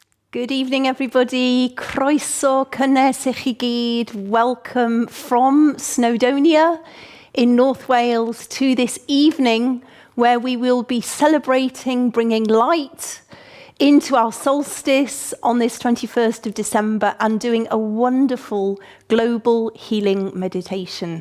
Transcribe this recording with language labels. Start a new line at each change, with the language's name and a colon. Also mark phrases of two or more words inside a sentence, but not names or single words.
English: Good evening, everybody.
Welsh: Croeso cynnes i chi gyd.
English: Welcome from Snowdonia in North Wales to this evening where we will be celebrating bringing light into our solstice on this 21st of December and doing a wonderful global healing meditation.